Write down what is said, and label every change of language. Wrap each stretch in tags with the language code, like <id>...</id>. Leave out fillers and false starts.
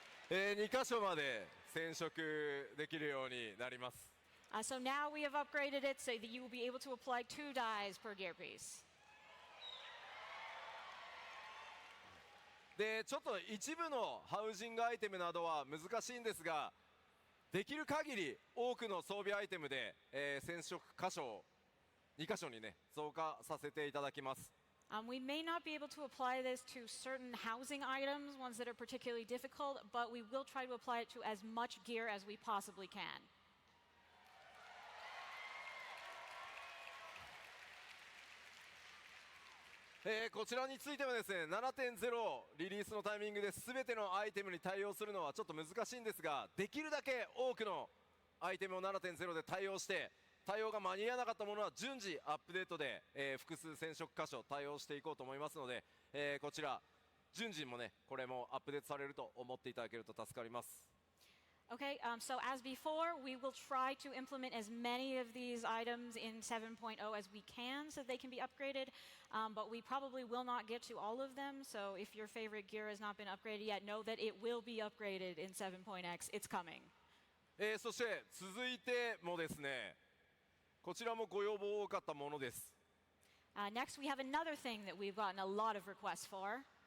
<ja>2箇所まで染色できるようになります。</ja> <en>So now we have upgraded it so that you will be able to apply 2 dyes per gear piece.</en> <ja>でちょっと一部のハウジングアイテムなどは難しいんですが、できる限り多くの装備アイテムで、染色箇所を2箇所にね増加させていただきます。</ja> <en>We may not be able to apply this to certain housing items, ones that are particularly difficult, but we will try to apply it to as much gear as we possibly can.</en> <ja>こちらについてはですね 7.0 リリースのタイミングで全てのアイテムに対応するのはちょっと難しいんですが、できるだけ多くのアイテムを 7.0 で対応して対応が間に合わなかったものは順次アップデートで、複数染色箇所対応していこうと思いますので、こちら順次もねこれもアップデートされると思っていただけると助かります。</ja> <en>Okay, so as before, we will try to implement as many of these items in 7.0 as we can so they can be upgraded, but we probably will not get to all of them, so if your favorite gear has not been upgraded yet, know that it will be upgraded in 7.x. It's coming.</en> <ja>そして続いてもですね、こちらもご要望多かったものです。</ja> <en>Next, we have another thing that we've gotten a lot of requests for.</en>